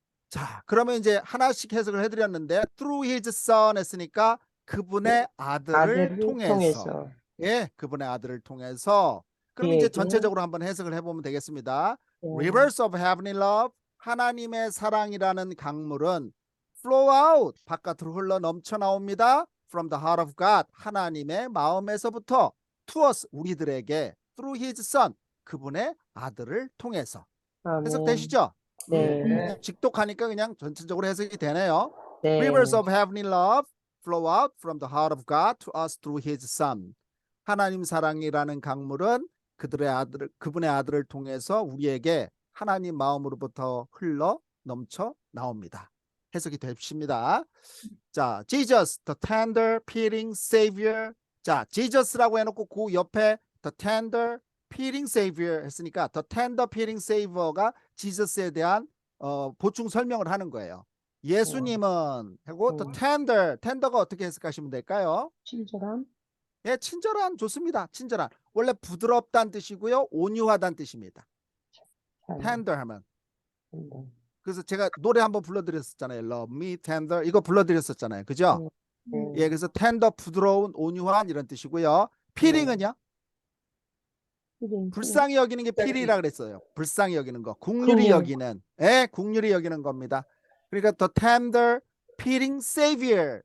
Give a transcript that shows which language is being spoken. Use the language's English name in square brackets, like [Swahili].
[Korean] 자, 그러면 이제 하나씩 해석을 해드렸는데 [English] through his son [Korean] 했으니까 그분의 아들을 아들을 통해서. 예, 그분의 아들을 통해서. 그럼 이제 그에게. 전체적으로 한번 해석을 해보면 되겠습니다. 네. [English] Rivers of heavenly love, [Korean] 하나님의 사랑이라는 강물은 [English] flow out, [Korean] 바깥으로 흘러 넘쳐 나옵니다. [English] From the heart of God, [Korean] 하나님의 마음에서부터 [English] to us, [Korean] 우리들에게 [English] through his son, [Korean] 그분의 아들을 통해서. 아멘. 해석되시죠? 네. 직독하니까 그냥 전체적으로 해석이 되네요. 네. [English] Rivers of heavenly love flow out from the heart of God to us through his son. [Korean] 하나님 사랑이라는 강물은 그분의 아들을 통해서 우리에게 하나님 마음으로부터 흘러 넘쳐 나옵니다. 해석이 되십니다. 자, [English] Jesus, the tender, pitying Savior. [Korean] 자, Jesus라고 해놓고 그 옆에 [English] the tender, pitying Savior [Korean] 했으니까 the tender, pitying Savior가 지저스에 대한 보충 설명을 하는 거예요. 예수님은 하고 [English] the tender, [Korean] tender가 어떻게 해석하시면 될까요? 친절함. 예, 친절한 좋습니다. 친절한. 원래 부드럽다는 뜻이고요. 온유하다는 뜻입니다. tender 하면. 그래서 제가 노래 한번 불러드렸었잖아요. [English] Love me tender. [Korean] 이거 불러드렸었잖아요. 그죠? 예, 그래서 tender, 부드러운, 온유한 이런 뜻이고요. pitying은요? 불쌍히 여기는 게 pity라 그랬어요. 불쌍히 여기는 거. 국률이 여기는. 예, 국률이 여기는 겁니다. 그러니까 [English] the tender, pitying Savior.